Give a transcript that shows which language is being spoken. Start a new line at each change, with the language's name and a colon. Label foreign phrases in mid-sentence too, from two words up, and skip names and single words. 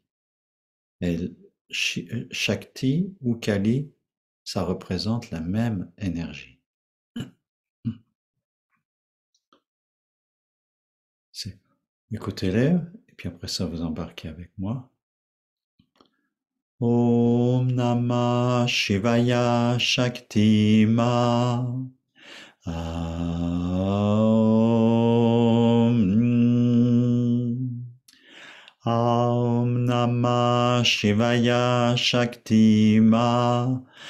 French: Et Shakti ou Kali, ça représente la même énergie. Écoutez-les, et puis après ça, vous embarquez avec moi.
Sanskrit: Om Namah Shivaya Shakti Ma. Om Namah Shivaya Shakti Ma.